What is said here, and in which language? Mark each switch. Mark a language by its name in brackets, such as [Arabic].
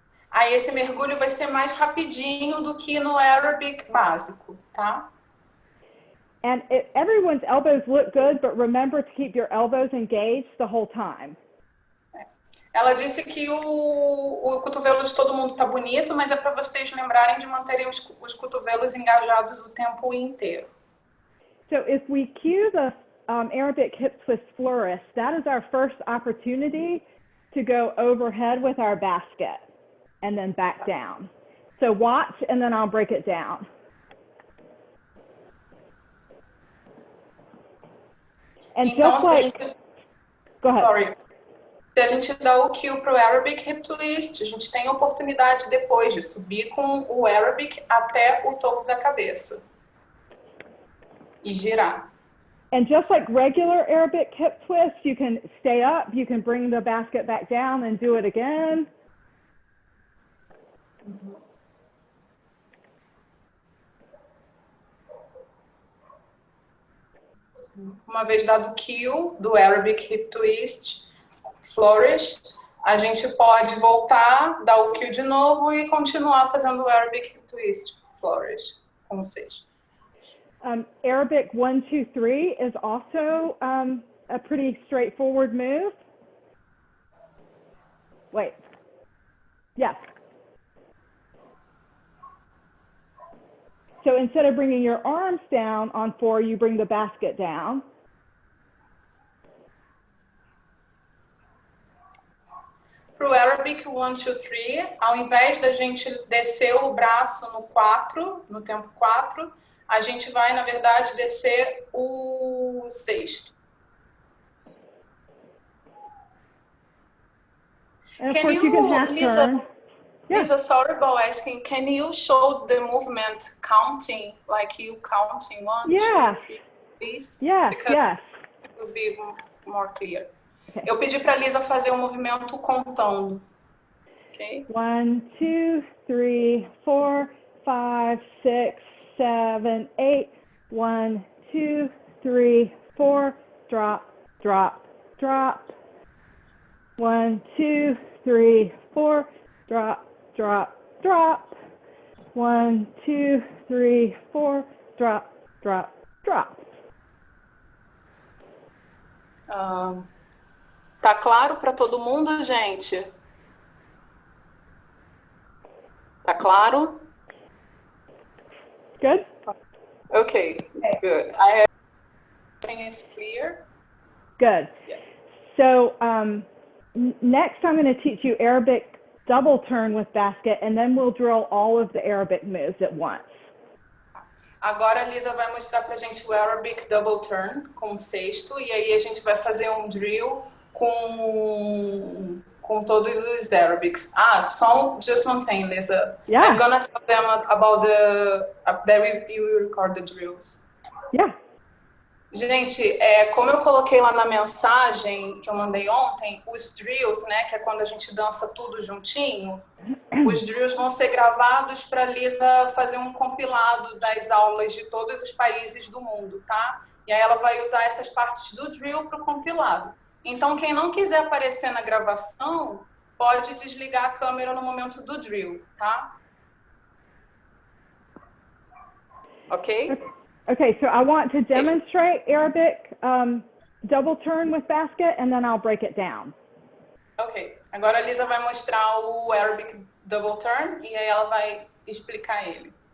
[Portuguese] Aí esse mergulho vai ser mais rapidinho do que no Arabic básico, tá? [English] And everyone's elbows look good, but remember to keep your elbows engaged the whole time. [Portuguese] Ela disse que o cotovelo de todo mundo tá bonito, mas é para vocês lembrarem de manterem os cotovelos engajados o tempo inteiro. [English] So if we cue the Arabic hip twist flourish, that is our first opportunity to go overhead with our basket and then back down. So watch and then I'll break it down. And [Portuguese] então, [English] just like, go ahead. Sorry. [Portuguese] Se a gente dá o cue para o Arabic hip twist, a gente tem a oportunidade depois de subir com o Arabic até o topo da cabeça e girar. [English] And just like regular Arabic hip twist, you can stay up, you can bring the basket back down and do it again. [Portuguese] Uma vez dado o cue do Arabic hip twist, flourish, a gente pode voltar, dar o cue de novo e continuar fazendo o Arabic hip twist, flourish, com o cesto. [English] Arabic 1, 2, 3 is also a pretty straightforward move. Wait. Yes. So instead of bringing your arms down on 4, you bring the basket down. [Portuguese] Para o Arabic 1, 2, 3, ao invés da gente descer o braço no 4, no tempo 4, a gente vai, na verdade, descer o cesto. [English] And of course you can half turn. Lisa, sorry about asking, can you show the movement counting, like you counting 1, 2, 3, please? Yes, because yes. it will be more clear. Okay. [Portuguese] Eu pedi para a Lisa fazer um movimento contando. [English] Okay? 1, 2, 3, 4, 5, 6, 7, 8. 1, 2, 3, 4. Drop, drop, drop. 1, 2, 3, 4. Drop, drop, drop. 1, 2, 3, 4. Drop, drop, drop. [Portuguese] Tá claro para todo mundo, gente? Tá claro? [English] Good? Okay, good. I think it's clear. Good. Yeah. So next I'm going to teach you Arabic double turn with basket, and then we'll drill all of the Arabic moves at once. [Portuguese] Agora a Lisa vai mostrar pra gente o Arabic double turn com o sexto, e aí a gente vai fazer um drill com todos os Arabics. [English] Just one thing, Lisa. Yeah. I'm gonna tell them about that we record the drills. Yeah. [Portuguese] Gente, como eu coloquei lá na mensagem que eu mandei ontem, os drills, né, que é quando a gente dança tudo juntinho, os drills vão ser gravados para a Lisa fazer um compilado das aulas de todos os países do mundo, tá? E aí ela vai usar essas partes do drill para o compilado. Então, quem não quiser aparecer na gravação, pode desligar a câmera no momento do drill, tá? Ok? [English] Okay, so I want to demonstrate Arabic double turn with basket, and then I'll break it down. Ok. [Portuguese] Agora a Lisa vai mostrar o Arabic double turn e aí ela vai explicar ele.